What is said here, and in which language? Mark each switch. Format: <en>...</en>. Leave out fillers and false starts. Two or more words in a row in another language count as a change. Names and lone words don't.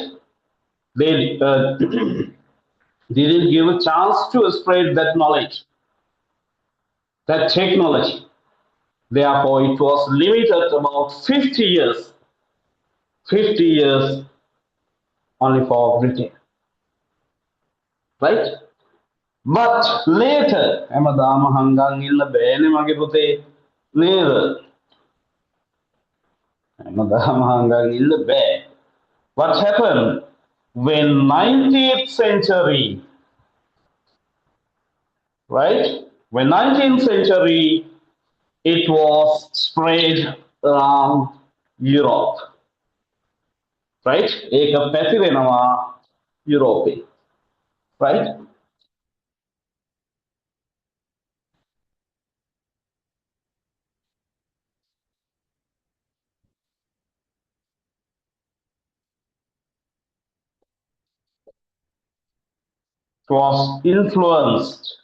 <en>They didn't give a chance to spread that knowledge, that technology. Therefore, it was limited about 50 years, 50 years only for Britain, right? But later,</en> <si>හැමදාම හංගන් ඉන්න බෑනේ මගේ පුතේ නේද? හැමදාම හංගන් ඉන්න බෑ.</si> <en>What happened when 19th century, right? When 19th century, it was spread around Europe, right?</en> <si>ඒක පැතිරෙනවා යුරෝපේ,</si> <en>right? It was influenced</en>